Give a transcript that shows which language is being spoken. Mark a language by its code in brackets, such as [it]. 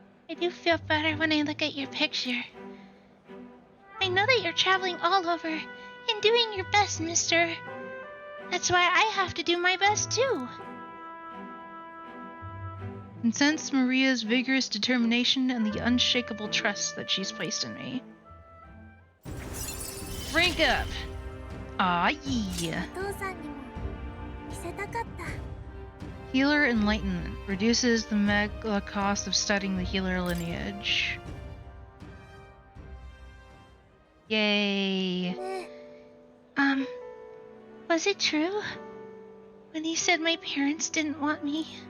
[en] I do feel better when I look at your picture. I know that you're traveling all over and doing your best, mister. That's why I have to do my best too. And sense Maria's vigorous determination and the unshakable trust that she's placed in me. Rank up! Aw, yeah. [ja] お父さんにも見せたかった。 [en] Healer Enlightenment reduces the mega cost of studying the healer lineage. Yay. ね Was it true? When he said my parents didn't want me?